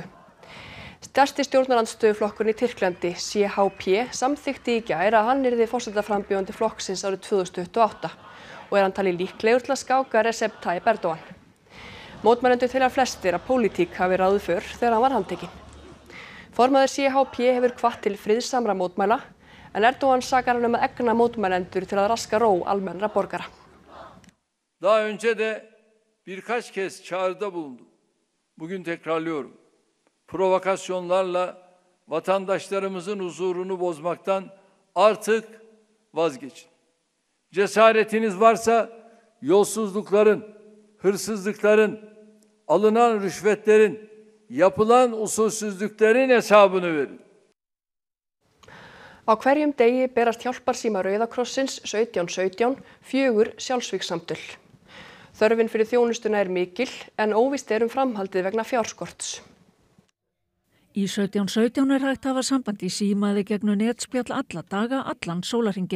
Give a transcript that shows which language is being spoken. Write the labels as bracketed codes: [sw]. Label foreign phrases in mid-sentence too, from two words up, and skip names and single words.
[is] Stærsti stjórnarandstöðuflokkurinn í Tyrklandi, CHP, samþykkti í gær að hann yrði forsetaframbjóðandi flokksins árið 2028 og hann talið líklegur til að skáka Recep Tayyip Erdogan. Mótmælendur telja flestir að pólitík hafi ráðið för þegar hann var handtekinn. Formaður CHP hefur hvatt til friðsamra mótmæla, en Erdogan sakar hann að egna mótmælendur til að raska ró almennra borgara. [tr] Daha önce de birkaç kez çağrıda bulundum. Bugün tekrarlıyorum. Provokasyonlarla vatandaşlarımızın huzurunu bozmaktan artık vazgeçin. Cesaretiniz varsa yolsuzlukların, hırsızlıkların, alınan rüşvetlerin, yapılan usulsüzlüklerin hesabını verin. [is] Á hverjum degi berast hjálparsíma Rauða krossins 1717 4 sjálfsvígssamtöl. Þörfin fyrir þjónustuna mikil en óvíst framhaldið vegna fjárskorts. Í 1717 hægt að hafa samband í síma eða gegnum netspjall alla daga, allan sólarhringinn.